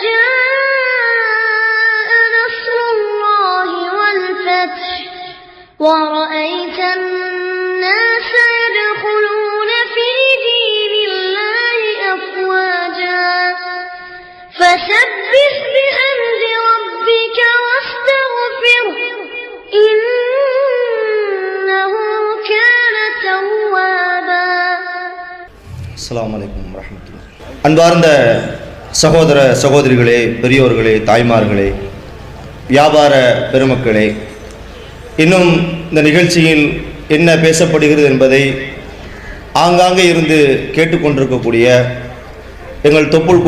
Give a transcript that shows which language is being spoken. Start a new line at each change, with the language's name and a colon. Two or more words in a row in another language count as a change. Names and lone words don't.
Arabic: جاء نصر الله والفتح ورأيت الناس يدخلون في دين الله أفواجا فسبح بحمد ربك واستغفره إنه كان توابا. السلام عليكم ورحمة الله.
Tamil: அன்பார்ந்த சகோதர சகோதரிகளே, பெரியோர்களே, தாய்மார்களே, வியாபார பெருமக்களே, இன்னும் இந்த நிகழ்ச்சியில் என்ன பேசப்படுகிறது என்பதை ஆங்காங்கே இருந்து கேட்டுக்கொண்டிருக்கக்கூடிய எங்கள் தொப்புள்